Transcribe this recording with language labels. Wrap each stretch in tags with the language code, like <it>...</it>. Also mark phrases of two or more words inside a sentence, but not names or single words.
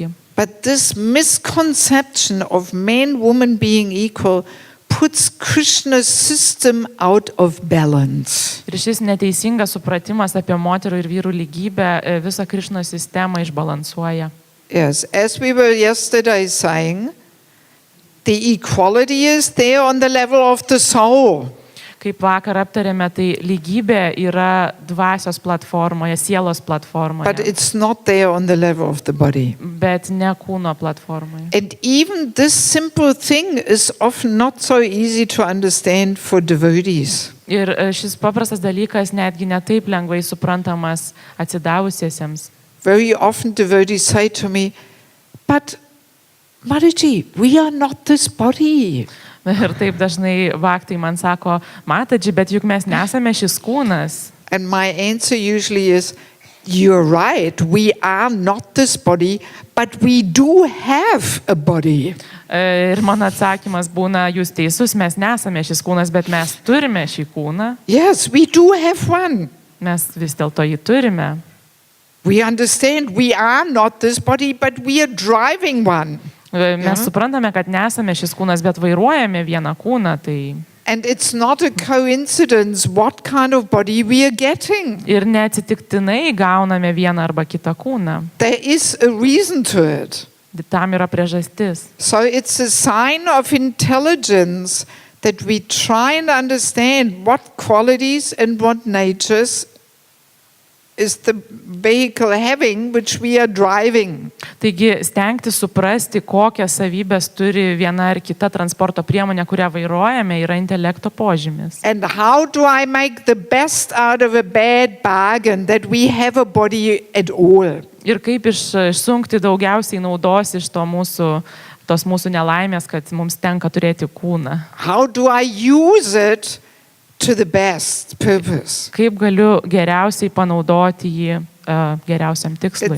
<en>But this misconception of man, woman being equal puts Krishna's system out of balance.</en> <lt>Ir šis neteisingas supratimas apie moterų ir vyrų lygybę visą Krishnos sistemą išbalansuoja.</lt> <en>Yes, as we were yesterday saying, the equality is there on the level of the soul.</en> <lt>Kaip vakar aptarėme, tai lygybė yra dvasios platformoje, sielos platformoje.</lt> <en>But it's not there on the level of the body.</en> <lt>Bet ne kūno platformoje.</lt> <en>And even this simple thing is often not so easy to understand for devotees.</en> <lt>Ir šis paprastas dalykas netgi netaip lengvai suprantamas atsidavusiesiems.</lt> <en>Very often devotees say to me, but Mataji, we are not this body.</en> <lt>Ir taip dažnai vaktai man sako, Mataji, bet juk mes nesame šis kūnas.</lt> <en>And my answer usually is, you're right, we are not this body, but we do have a body.</en> <lt>Ir mano atsakymas būna, jūs teisus, mes nesame šis kūnas, bet mes turime šį kūną.</lt> <en>Yes, we do have one.</en> <lt>Mes vis dėlto jį turime.</lt> <en>We understand we are not this body, but we are driving one.</en> <lt>Mes suprantame, kad nesame šis kūnas, bet vairuojame vieną kūną. Tai...</lt> <en>And it's not a coincidence what kind of body we are getting.</en> <lt>Ir neatsitiktinai gauname vieną arba kitą kūną.</lt> <en>There is a reason to it.</en> <lt>Tam yra priežastis.</lt> <en>So it's a sign of intelligence that we try and understand what qualities and what natures is the vehicle having which we are driving.</en> <lt>Taigi stengti suprasti, kokias savybės turi viena ar kita transporto priemonė, kurią vairuojame, yra intelekto požymis.</lt> <en>And how do I make the best out of a bad bargain that we have a body at all?</en> <lt>Ir kaip išsunkti daugiausiai naudos iš tos mūsų nelaimės, kad mums tenka turėti kūną.</lt> <en>How do I use it to the best purpose.</en> <lt>Kaip galiu geriausiai panaudoti jį geriausiam tikslui.</lt>